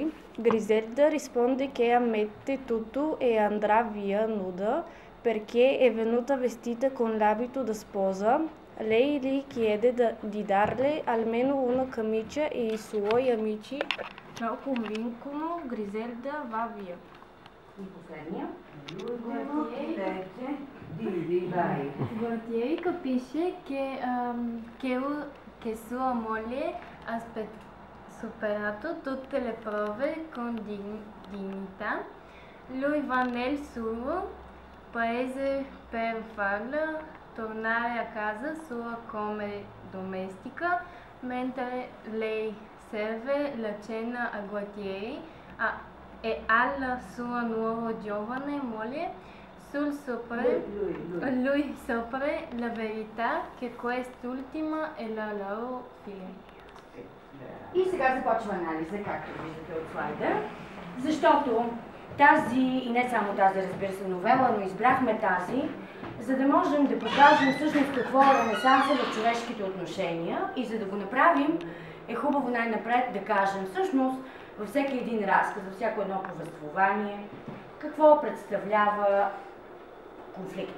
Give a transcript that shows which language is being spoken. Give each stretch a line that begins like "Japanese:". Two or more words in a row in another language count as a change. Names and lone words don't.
Italian: Griselda risponde che ammette tutto e andrà via nuda, perché è venuta vestita con l'abito da sposa. Lei gli chiede di darle almeno una camicia e i suoi amici lo convincono, Griselda va via.
Bulgarian: И последния.
Italian: Gualtieri capisce che sua moglie ha superato tutte le prove con dignità. Lui va nel suo paese per farla tornare a casa sua come domestica, mentre lei serve la cena a Gualtieri e alla sua nuova giovane moglie. Lui scopre la verità che quest'ultima è la loro figlia.
Bulgarian: И сега започва анализа, както виждате от слайда, защото тази, и не само тази, разбира се, новела, но избрахме тази, за да можем да покажем всъщност какво е ренесанса в човешките отношения и за да го направим, е хубаво най-напред да кажем всъщност във всеки един разказ, във всяко едно повествование, какво представлява конфликт.